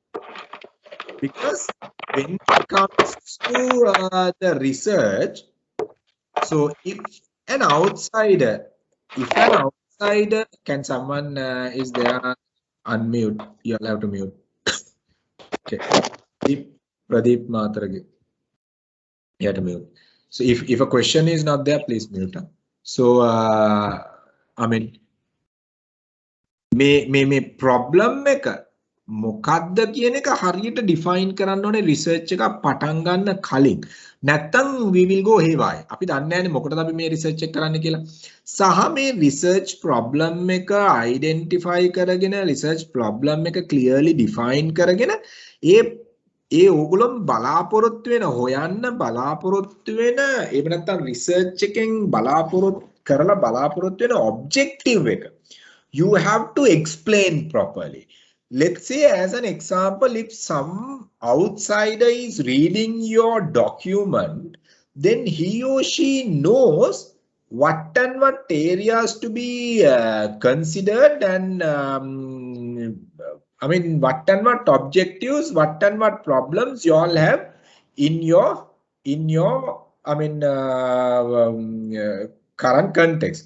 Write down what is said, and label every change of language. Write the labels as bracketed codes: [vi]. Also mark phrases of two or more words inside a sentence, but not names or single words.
[en] Because when it comes to the research, so if an outsider, can someone is there? Unmute. You'll have to mute. Okay. Pradeep Mataragi. You have to mute. So if a question is not there, please mute. So I mean, [si] මේ problem එක මොකක්ද කියන එක හරියට define කරන්න ඕනේ research එකක් පටන් ගන්න කලින්. [en] නැත්තම් we will go haywire. [si] අපි දන්නේ නැහැනේ මොකටද අපි මේ research එක කරන්න කියලා. සහ මේ [en] research problem [si] එක identify කරගෙන [en] research problem [si] එක [en] clearly define [si] කරගෙන ඒ ඕගොල්ලෝ බලාපොරොත්තු වෙන හොයන්න බලාපොරොත්තු වෙන එහෙම නැත්තම් research එකෙන් බලාපොරොත්තු කරලා බලාපොරොත්තු වෙන objective එක [en] you have to explain properly. Let's say as an example, if some outsider is reading your document, then he or she knows what and what areas to be considered and I mean what and what objectives, what and what problems you all have in your I mean current context.